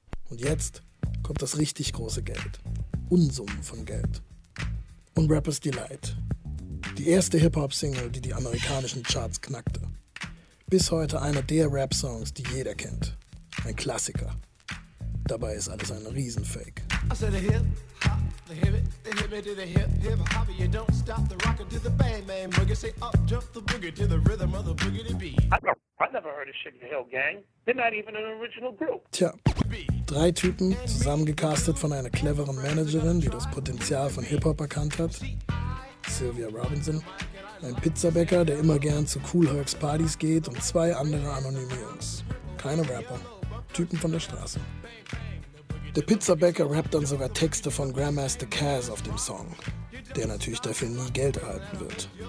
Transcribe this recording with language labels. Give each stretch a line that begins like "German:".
German: Und jetzt kommt das richtig große Geld. Unsummen von Geld. Und Rapper's Delight. Die erste Hip-Hop-Single, die amerikanischen Charts knackte. Bis heute einer der Rap-Songs, die jeder kennt. Ein Klassiker. Dabei ist alles ein Riesenfake.
English: I said a hip-hop, the hip-hop, the hip-hop, you don't stop the rocker to the bang, bang, boogie, say up, jump the boogie to the rhythm of the boogie to be. I never heard of Sugar Hill Gang. They're not even an original group.
German: Tja, drei Typen, zusammengecastet von einer cleveren Managerin, die das Potenzial von Hip-Hop erkannt hat. Sylvia Robinson, ein Pizzabäcker, der immer gern zu Kool Herc's Partys geht und zwei andere anonyme Jungs. Keine Rapper, Typen von der Straße. Der Pizzabäcker rappt dann sogar Texte von Grandmaster Caz auf dem Song, der natürlich dafür nie Geld erhalten wird.